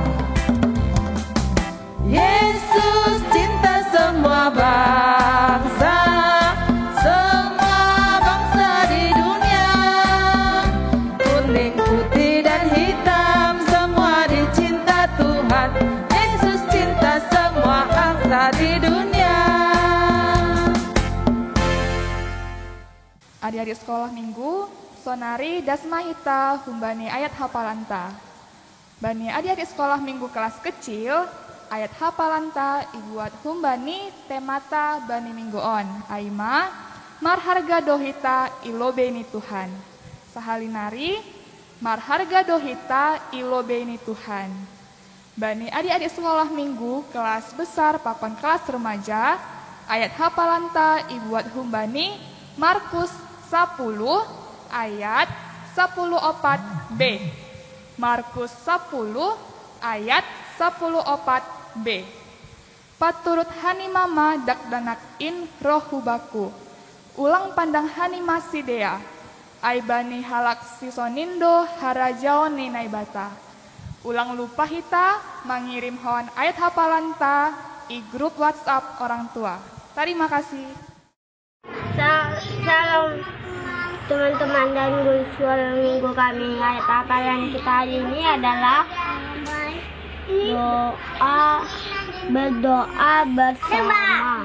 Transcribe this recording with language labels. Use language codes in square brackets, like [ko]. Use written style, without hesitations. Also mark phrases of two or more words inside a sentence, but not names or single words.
[id] Yesus cinta semua bangsa, semua bangsa di dunia. Kuning, putih dan hitam, semua dicinta Tuhan. Yesus cinta semua bangsa di dunia. Adik-adik sekolah minggu, [bts] sonari dasmahita humbani ayat hafalanta. [id] Bani adik-adik sekolah minggu kelas kecil, [bts] ayat hafalanta ibuat humbani temata bani minggu on. Aima, marharga dohita ilobeni Tuhan. Sahalinari, marharga dohita ilobeni Tuhan. [id] Bani adik-adik sekolah minggu kelas besar papan kelas remaja, [bts] ayat hafalanta ibuat humbani Markus 10 ayat 14b. Markus 10 ayat 14b. Paturut hani mama dak danak in rohubaku. Ulang pandang hani masidea. Aibani halak sisonindo harajaoni naibata. Ulang lupa hita mengirim hon ayat hafalanta i grup WhatsApp [id] orang tua. Terima kasih. Salam teman-teman dan guru sekolah minggu kami. Ayat hafalan kita hari ini adalah berdoa bersama.